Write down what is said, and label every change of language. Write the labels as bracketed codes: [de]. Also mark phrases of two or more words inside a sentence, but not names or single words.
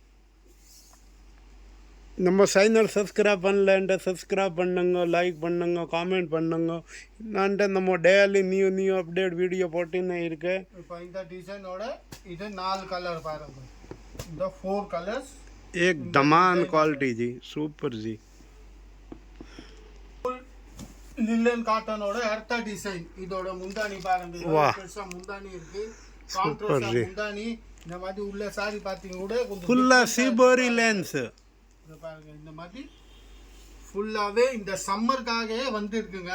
[ta] நம்ம சேனல் சப்ஸ்கிரைப் பண்ணலன்ட்டு சப்ஸ்கிரைப் பண்ணுங்க, லைக் பண்ணுங்க, காமெண்ட் பண்ணுங்க. நான்ட்டு நம்ம [en] daily new update video [ta] போட்டுன்னு இருக்கு. இப்போ இந்த டிசைனோட இது 4 கலர் பாருங்க. இந்த 4 கலர்ஸ் [hi] एक दमान क्वालिटी जी. सूपर जी. [ta] லில்லன் காட்டனோட அடுத்த டிசைன். இதோட முந்தானி பாருங்க. பெருசா முந்தானி இருக்கு. சூப்பர் ஜி. முந்தானி இந்த மாதிரி உள்ள சாரி பாத்தீங்க கூட கொஞ்சம் ஃபுல்லா சிபோரி லேன்ஸ். இத பாருங்க, இந்த மாதிரி ஃபுல்லாவே இந்த சம்மர்க்காகவே வந்து இருக்குங்க.